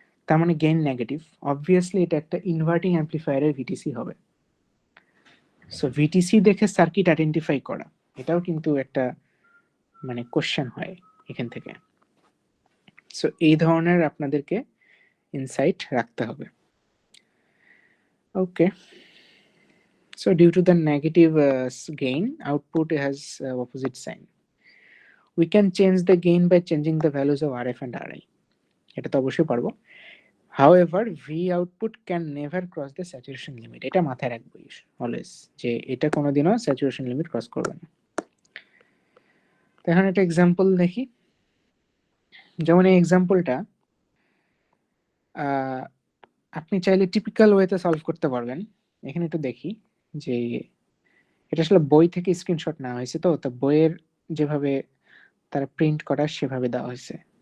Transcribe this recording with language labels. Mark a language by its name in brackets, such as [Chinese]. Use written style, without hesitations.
[Bangla] তার মানে gain negative, obviously এটা একটা ইনভার্টিং অ্যাম্পলিফায়ারের ভিটিসি হবে। সো ভিটিসি দেখে সার্কিট আইডেন্টিফাই করা, এটাও কিন্তু একটা মানে কোশ্চেন হয় এখান থেকে। সো এই ধরনের আপনাদেরকে ইনসাইট রাখতে হবে। [English] Okay, so due to the negative gain, output has opposite sign. We can change the gain by changing the values of RF and RI. [Bangla] এটা তো অবশ্যই পারবো। [English] However, V output can never cross the saturation limit. [Bangla] এটা মাথায় রাখবো always, যে এটা কোনোদিনও স্যাচুরেশন লিমিট ক্রস করবে না। এখন একটা এক্সাম্পল দেখি। যেমন এই এক্সাম্পলটা আপনি চাইলে টিপিক্যাল ওয়েতে সলভ করতে পারবেন। এখানে একটু দেখি যে এটা আসলে বই থেকে স্ক্রিনশট নেওয়া হয়েছে, তো বইয়ের যেভাবে তারা প্রিন্ট করা সেভাবে দেওয়া হয়েছে।